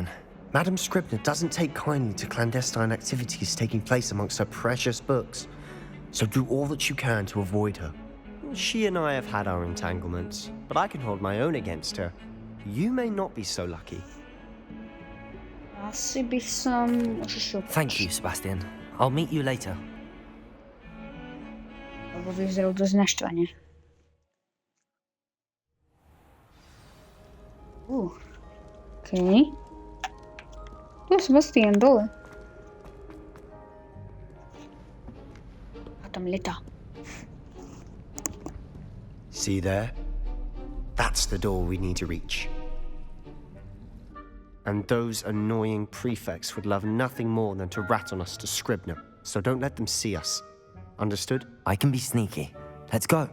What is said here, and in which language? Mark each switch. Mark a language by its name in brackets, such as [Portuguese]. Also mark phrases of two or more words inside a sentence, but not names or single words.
[English] Madam Scribner doesn't take kindly to clandestine activities taking place amongst her precious books, so do all that you can to avoid her. She and I have had our entanglements, but I can hold my own against her. You may not be so lucky. Thank you, Sebastian. I'll meet you later. [Slovak] Lebo vyzeral dosť naštvane. Okej. Tu je Sebastian dole. A tam letá. [English] See there? That's the door we need to reach. And those annoying prefects would love nothing more than to rat on us to Scribner, so don't let them see us. Understood? I can be sneaky. Let's go.